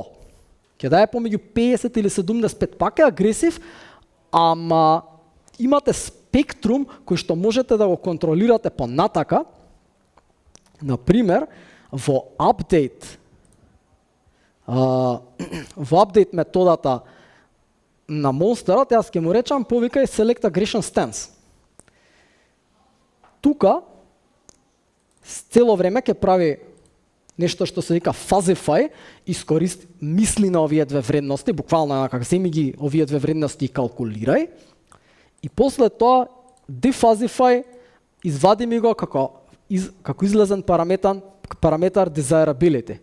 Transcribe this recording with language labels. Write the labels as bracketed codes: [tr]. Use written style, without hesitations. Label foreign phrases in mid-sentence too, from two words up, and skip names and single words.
[mk] Ќе дае помеѓу 50 или 75, пак е агресив, ама имате спектрум кој што можете да го контролирате понатака. Например, во апдейт методата на монстерот, јас ќе му речам повикај [en] select aggression stance. [mk] Тука цело време ќе прави нешто што се вика fuzzify, мисли на овие две вредности, буквално како земи ги овие две вредности и калкулирај. И после тоа defuzzify, извади ми го како излезен параметар desirability.